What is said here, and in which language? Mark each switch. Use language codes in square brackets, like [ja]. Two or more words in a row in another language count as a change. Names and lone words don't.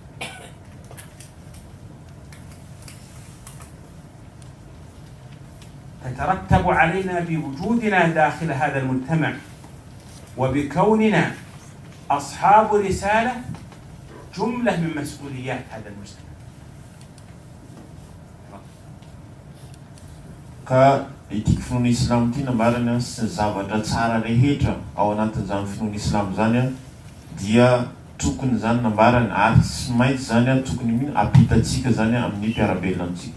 [ar] تترتب علينا بوجودنا داخل هذا المجتمع وبكوننا أصحاب رسالة جملة من مسؤوليات هذا المجتمع. [mg] Ity finoana islam ity nambarana sy zavatra tsara rehetra ao anatin'izany finoana islam zany dia tokony zany nambarana ary tsy maintsy zany tokony mino apitatsika zany amin'ny mpiarabelona amintsika.